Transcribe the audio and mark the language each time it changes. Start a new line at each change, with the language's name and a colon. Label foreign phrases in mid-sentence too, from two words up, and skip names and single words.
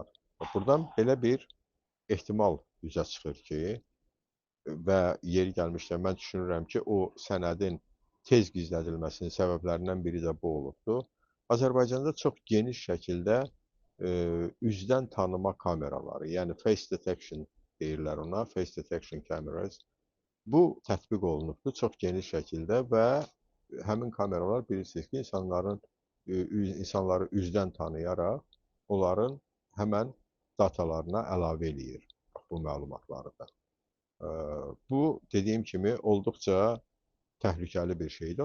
Azerbaijani: Buradan belə bir ehtimal üzə çıxır ki, və yeri gəlmişdən mən düşünürəm ki, o sənədin tez gizlədilməsinin səbəblərindən biri də bu olubdur. Azərbaycanda çox geniş şəkildə üzdən tanıma kameraları, yəni
English: face detection
Azerbaijani: deyirlər ona,
English: face detection cameras,
Azerbaijani: bu tətbiq olunubdur çox geniş şəkildə və həmin kameralar bilirsiniz ki, insanları üzdən tanıyaraq onların həmən datalarına əlavə eləyir bu məlumatları da. Bu, dediyim kimi, olduqca təhlükəli bir şeydir.